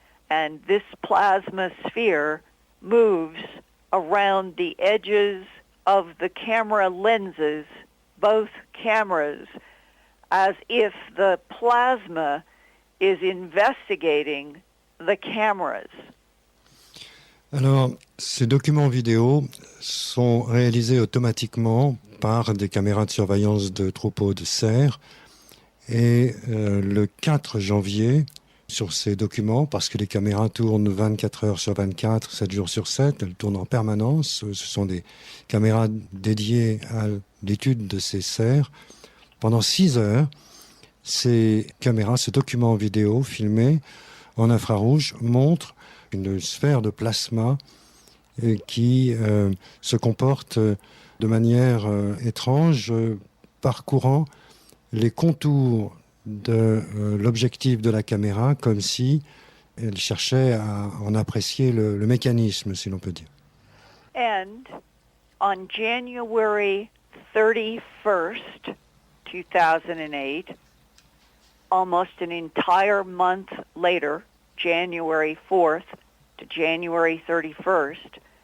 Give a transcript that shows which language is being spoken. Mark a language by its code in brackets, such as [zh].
[en] And this plasma sphere moves around the edges of the camera lenses, both cameras, as if the plasma is investigating the cameras. [fr] Alors, ces documents vidéo sont réalisés automatiquement par des caméras de surveillance de troupeaux de cerfs. Et le 4 janvier, sur ces documents, parce que les caméras tournent 24 heures sur 24, 7 jours sur 7, elles tournent en permanence. Ce sont des caméras dédiées à l'étude de ces cerfs. Pendant 6 heures, ces caméras, ce document vidéo filmé en infrarouge montre une sphère de plasma qui se comporte de manière étrange, parcourant les contours de l'objectif de la caméra comme si elle cherchait à en apprécier le mécanisme, si l'on peut dire. [en] And on January 31st, 2008, almost an entire month later, January 4th to January 31st,